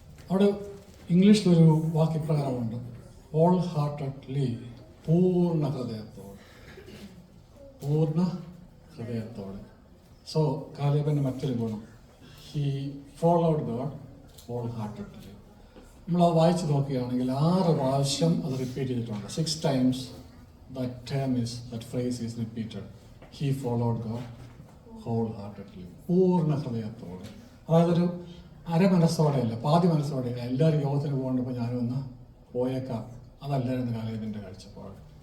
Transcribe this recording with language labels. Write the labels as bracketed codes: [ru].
[ml] അവിടെ ഇംഗ്ലീഷിലൊരു വാക്യപ്രകാരമുണ്ട്, whole heartedly, പൂർണ്ണ ഹൃദയത്തോടെ. പൂർണ്ണ ഹൃദയത്തോടെ. സോ കാലേബിൻ്റെ മറ്റൊരു ഗുണം, [en] He followed God wholeheartedly. [ml] നമ്മൾ അത് വായിച്ച് നോക്കുകയാണെങ്കിൽ 6 പ്രാവശ്യം അത് റിപ്പീറ്റ് ചെയ്തിട്ടുണ്ട്. [en] 6 times that phrase is repeated. He followed God wholeheartedly. [ml] പൂർണ്ണ ഹൃദയത്തോടെ. അതായത് ഒരു അരമനസ്സോടെയല്ല, പാതി മനസ്സോടെയല്ല. എല്ലാവരും യോഗത്തിന് പോകേണ്ടപ്പോൾ ഞാനും ഒന്ന് പോയേക്കാം, അതല്ലായിരുന്നു കാലേബിൻ്റെ കാഴ്ചപ്പാട്.